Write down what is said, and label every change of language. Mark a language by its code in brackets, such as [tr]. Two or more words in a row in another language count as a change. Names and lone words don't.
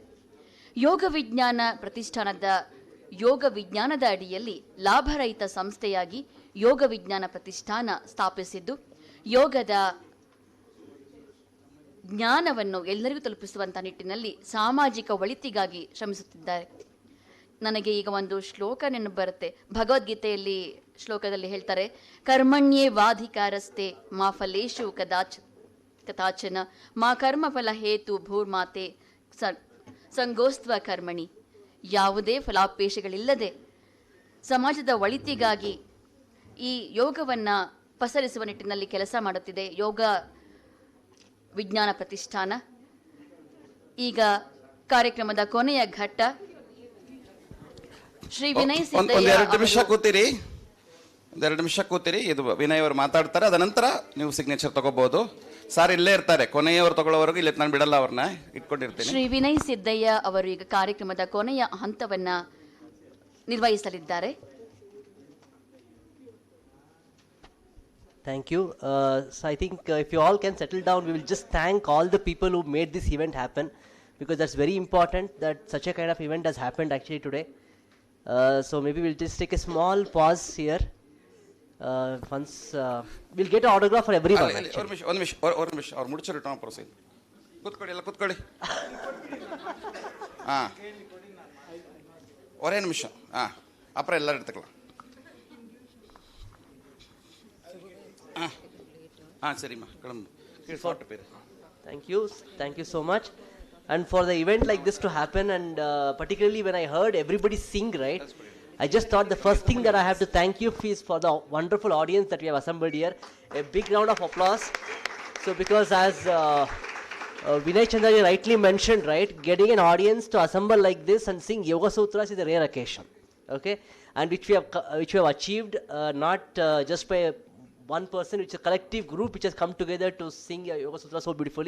[kn] ಯೋಗ ವಿಜ್ಞಾನದ ಅಡಿಯಲ್ಲಿ ಲಾಭರಹಿತ ಸಂಸ್ಥೆಯಾಗಿ ಯೋಗ ವಿಜ್ಞಾನ ಪ್ರತಿಷ್ಠಾನ ಸ್ಥಾಪಿಸಿದ್ದು, ಯೋಗದ ಜ್ಞಾನವನ್ನು ಎಲ್ಲರಿಗೂ ತಲುಪಿಸುವಂತಹ ನಿಟ್ಟಿನಲ್ಲಿ ಸಾಮಾಜಿಕ ಒಳಿತಿಗಾಗಿ ಶ್ರಮಿಸುತ್ತಿದ್ದಾರೆ. ನನಗೆ ಈಗ ಒಂದು ಶ್ಲೋಕ ನೆನಪು ಬರುತ್ತೆ. ಭಗವದ್ಗೀತೆಯಲ್ಲಿ ಶ್ಲೋಕದಲ್ಲಿ ಹೇಳ್ತಾರೆ, [sa] ಕರ್ಮಣ್ಯೇ ವಾಧಿಕಾರಸ್ತೆ ಮಾ ಫಲೇಶು ಕದಾಚನ ಮಾ ಕರ್ಮಫಲ ಹೇತು ಭೂರ್ಮಾತೆ ಸಂಗೋಸ್ತ್ವ ಕರ್ಮಣಿ. [kn] ಯಾವುದೇ ಫಲಾಪೇಕ್ಷೆಗಳಿಲ್ಲದೆ ಸಮಾಜದ ಒಳಿತಿಗಾಗಿ ಈ ಯೋಗವನ್ನು ಪಸರಿಸುವ ನಿಟ್ಟಿನಲ್ಲಿ ಕೆಲಸ ಮಾಡುತ್ತಿದೆ ಯೋಗ ವಿಜ್ಞಾನ ಪ್ರತಿಷ್ಠಾನ. ಈಗ ಕಾರ್ಯಕ್ರಮದ ಕೊನೆಯ ಘಟ್ಟ. ಶ್ರೀ ವಿನಯ್ ಸಿದ್ದಯ್ಯ ಒಂದೆರಡು ನಿಮಿಷ ಕೂತಿರಿ. ಇದು ವಿನಯ್ ಅವರು ಮಾತಾಡ್ತಾರೆ, ಅದ ನಂತರ ನೀವು ಸಿಗ್ನೇಚರ್ ತಗೋಬಹುದು. ಸಾರ್ ಇಲ್ಲೇ ಇರ್ತಾರೆ, ಕೊನೆಯವರು ತಗೊಳ್ಳೋವರೆಗೂ ಇಲ್ಲಿ ನಾನು ಬಿಡಲ್ಲ, ಅವ್ರನ್ನ ಇಟ್ಕೊಂಡಿರ್ತೀನಿ. ಶ್ರೀ ವಿನಯ್ ಸಿದ್ದಯ್ಯ ಅವರು ಈಗ ಕಾರ್ಯಕ್ರಮದ ಕೊನೆಯ ಹಂತವನ್ನ ನಿರ್ವಹಿಸಲಿದ್ದಾರೆ. [en] Thank you. So I think if you all can settle down, we will just thank all the people who made this event happen, because that's very important that such a kind of event has happened actually today. So maybe we'll just take a small pause here. Once we'll get an autograph for everyone. [kn] ಒಂದು ನಿಮಿಷ ಅವ್ರು ಮುಡಿಚರು ಟಾಮ್ ಪ್ರೊಸೀಡ್. ಕೂತ್ಕೊಳ್ಳಿ, ಎಲ್ಲ ಕೂತ್ಕೊಳ್ಳಿ. ಹಾಂ, [ta] ஒரே நிமிஷம். அப்புறம் எல்லாரும் எடுத்துக்கலாம். சரிம்மா, கிளம்பு. [en] Thank you so much. And for the event like this to happen, and particularly when I heard everybody sing, right, I just thought the first thing that I have to thank you is for the wonderful audience that we have assembled here. A big round of applause. So because as Vinay Chandraji rightly mentioned, right, getting an audience to assemble like this and sing Yoga Sutras is a rare occasion, okay, and which we have achieved not just by one person, which is a collective group which has come together to sing Yoga Sutra so beautifully.